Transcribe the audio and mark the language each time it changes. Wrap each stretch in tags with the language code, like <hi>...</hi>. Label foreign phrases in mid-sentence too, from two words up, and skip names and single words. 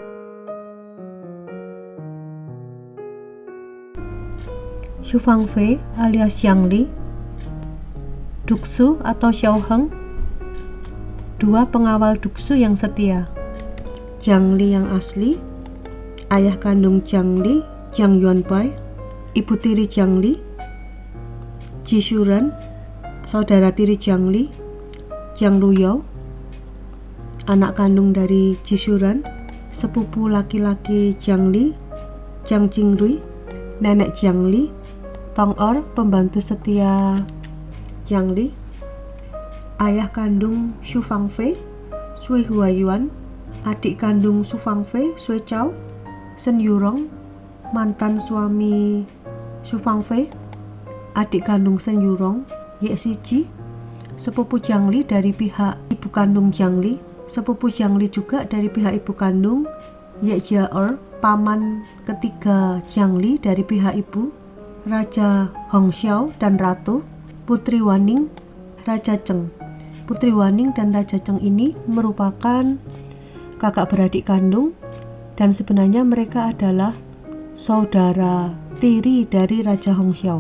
<id>Xu Fangfei alias Jiang Li, Duxu atau Xiao Heng, dua pengawal Duxu yang setia. Jiang Li yang asli, ayah kandung Jiang Li, Jiang Yuanbai, ibu tiri Jiang Li, Ji Shuren, saudara tiri Jiang Li, Jiang Luyao, anak kandung dari Ji Shuren, sepupu laki-laki Jiang Li, Jiang Jingrui, nenek Jiang Li, Tong Er, pembantu setia Jiang Li, ayah kandung Xu Fangfei, Sui Huayuan, adik kandung Xu Fangfei, Sui Chao, Shen Yurong, mantan suami Xu Fangfei, adik kandung Shen Yurong, Ye Xiji, sepupu Jiang Li dari pihak ibu kandung Jiang Li, sepupu Jiang Li juga dari pihak ibu kandung, Ye Jia-er, paman ketiga Jiang Li dari pihak ibu, Raja Hongxiao dan Ratu, Putri Waning, Raja Cheng. Putri Waning dan Raja Cheng ini merupakan kakak beradik kandung dan sebenarnya mereka adalah saudara tiri dari Raja Hongxiao.</id>